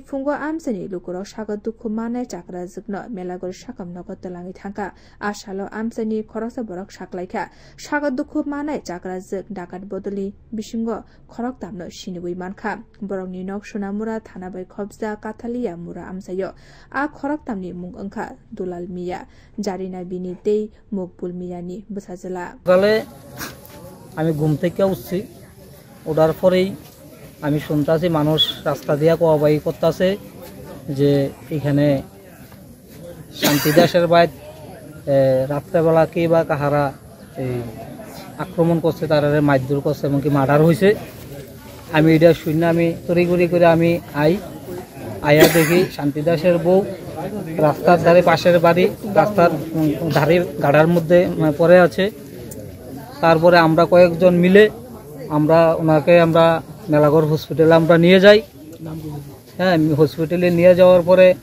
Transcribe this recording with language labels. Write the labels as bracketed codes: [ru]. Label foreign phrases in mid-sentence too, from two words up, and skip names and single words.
[trp] phungo amsani lukurok sagat dukhu manai chakra jukno melagor sakam nogo telangi thangka asalo amsani khoroksa borok saklaikha sagat dukhu manai chakra juk dakat botoli bisingo khorok tamno sinibui mankha borokni nok Sunamura thana bai khobja Kathalia mura amsayo a khorok tamni mung angkha Dulal Miya Jarina bini tei Mokbul Miya ni busajala [bn] সকালে আমি ঘুম থেকে উঠছি ওঠার পরেই আমি শুনতাছি মানুষ রাস্তা দিয়া কোয়াবাই করতেছে যে এখানে শান্তি দাসের বাইত রাত্রেবেলা কে বা কাহারা এই আক্রমণ করছে তারা মারধর করছে এমনকি মার্ডার হয়েছে আমি এটা শুনে আমি তড়িঘড়ি করে আমি আয়া দেখি শান্তি দাসের বউ রাস্তার ধারে পাশের বাড়ি রাস্তার ধারে গাড়ার মধ্যে পড়ে আছে তারপরে আমরা কয়েকজন মিলে ওনাকে আমরা মেলাগড় হসপিটালে আমরা নিয়ে যাই হ্যাঁ হসপিটালে নিয়ে যাওয়ার পরে